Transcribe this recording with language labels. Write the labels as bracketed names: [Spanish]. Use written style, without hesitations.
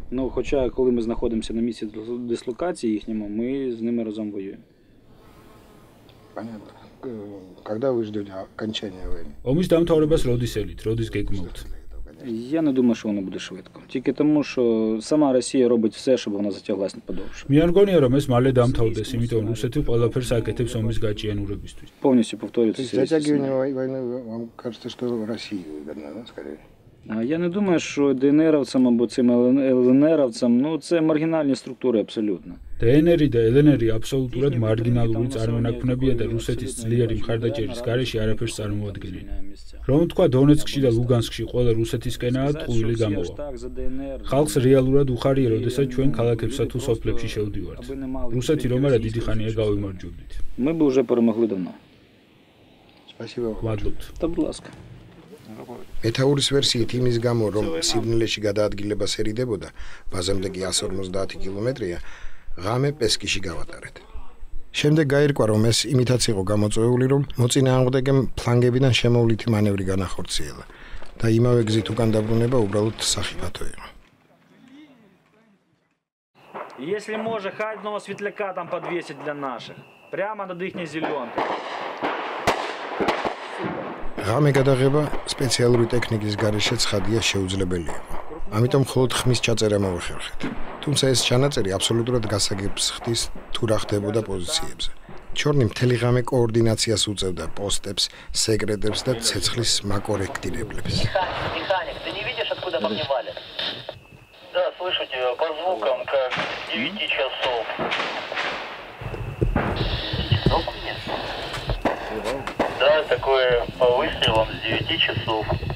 [Ukrainian] Ну, хоча, коли ми знаходимося на місці дислокації їхньому, ми з ними разом воюємо. [Russian] Понятно. Когда вы ждете окончания войны? [Georgian] ომის დამთავრებას როდის ელით, როდის გეგმავთ? [Ukrainian] Я не думаю, що воно буде швидко. Тільки тому, що сама Росія робить все, щоб вона затяглась подовше. [Georgian] მე არ მგონია რომ ეს მალე დამთავრდეს, იმიტომ რუსეთი ყველაფერს აკეთებს ომის გაჭიანურებისთვის. [Ukrainian] Повністю повторюється. [Russian] Затягивание войны, вам кажется, что России выгодно, да, скорее? [Ukrainian] Я не думаю, що ДНРовцям або цим ЛНРовцям, ну, це маргінальні структури абсолютно. [Georgian] დნr და lnr აბსოლუტურად მარგინალური წარმონაქმნებია და რუსეთის ძლიერი მხარდაჭერის გარეშე არაფერს წარმოადგენენ. რომ თქვა დონეცკში და ლუგანსკში ყველა რუსეთისკენაა, ტყუილი გამოვა. ხალხს რეალურად უხარია, როდესაც ჩვენ ქალაქებსა თუ სოფლებში შევდივართ. რუსეთი რომ არა დიდი ხანია გავიმარჯვებდით. [Ukrainian] Ми б вже перемогли давно. [Russian] Спасибо. [Georgian] ვადლობთ. [Ukrainian] Та, будь ласка. [Georgian] მეთაურის ვერსიით იმის გამო, რომ სიბნელეში გადაადგილება სერიდებოდა, ბაზამდე კი 150 კილომეტრია, ღამე პესკიში გავატარეთ. შემდეგ გაირკვა, რომ ეს იმითაც იყო გამოწვეული, რომ მოწინააღმდეგემ ფლანგებიდან შემოვლითი მანევრი განახორციელა და იმავე გზით უკან დაბრუნება უბრალოდ სახიფათო იყო. [Russian] Если можно, хоть одного светляка там подвесить для наших. Прямо над ихней зеленкой. [Georgian] ღამე გადაღება სპეციალური ტექნიკის გარეშე ცხადია შეუძლებელი იყო. ამიტომ მხოლოდ ხმის ჩაწერა მოახერხეთ. თუმცა ეს ჩანაწერი აბსოლუტურად გასაგებს ხდის თუ რა ხდებოდა პოზიციებზე. ჩორნი მთელი ღამე კოორდინაციას უწევდა პოსტებს, სეკრეტებს და ცეცხლის მაკორექტირებლებს. [Russian] Механик, ты не видишь, откуда по мне валят? Да, слышу тебя по звукам, как 9 часов. Часов нет? Да, такое по выстрелам с 9 часов.